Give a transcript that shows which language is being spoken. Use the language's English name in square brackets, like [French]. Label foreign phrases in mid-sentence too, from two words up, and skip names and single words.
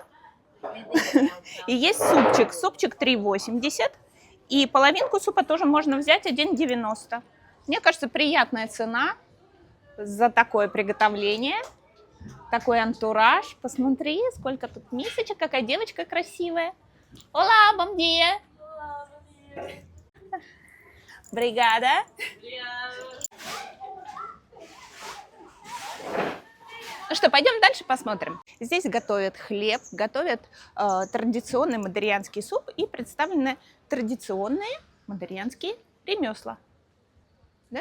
[Russian] И есть супчик. Супчик 3,80. И половинку супа тоже можно взять 1,90. Мне кажется, приятная цена за такое приготовление. Такой антураж. Посмотри, сколько тут мисочек, какая девочка красивая. [Portuguese] Olá, bom dia. Obrigada. [Russian] Ну что, пойдем дальше посмотрим. Здесь готовят хлеб, готовят традиционный мадерьянский суп и представлены традиционные мадерьянские ремесла. Да?